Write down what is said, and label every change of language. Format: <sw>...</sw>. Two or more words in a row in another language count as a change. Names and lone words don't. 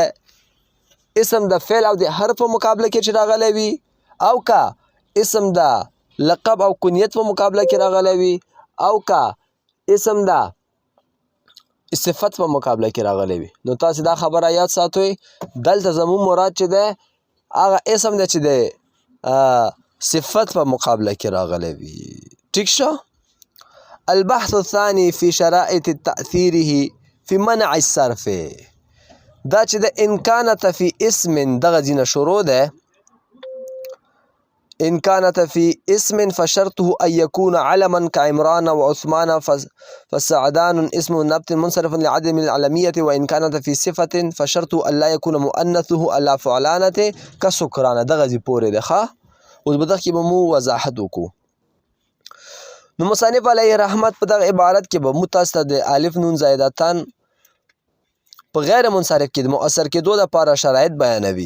<ps>اسم د فعل او د حرف په مقابله کې چې راغلی وي، او که اسم د لقب او کنیت په مقابله کې راغلی وي، او که اسم د صفت په مقابله کې راغلی وي. نو تاسې دا خبره یاد ساتئ، دلته زموږ مراد چې دی هغه اسم دی چې دی صفت په مقابله کې راغلی وي. ټیک شو؟</ps> <ar>البحث الثاني في شرائط تأثيره في منع الصرف.</ar> <ps>دا چې د</ps> <ar>ان كانت في اسم</ar> <ps>دغه ځینه شروع ده.</ps> <ar>إن كانت في اسم فشرطه أن يكون علما كعمران وعثمان فسعدان اسم نبت منصرف لعدم العلمية. وإن كانت في صفة فشرطه أن لا يكون مؤنثه على فعلانته كسكران.</ar> <ps>دغه ځي پورې ده. ښه، اوس به دغه کې به مو وضاحت وکړو. نو مصنف علیه رحمت په دغه عبارت کې به مو تاسو ته د الف نون زائدتان په غیر منصرف کې د مؤثر کېدو دپاره شرایط بیانوي.</ps>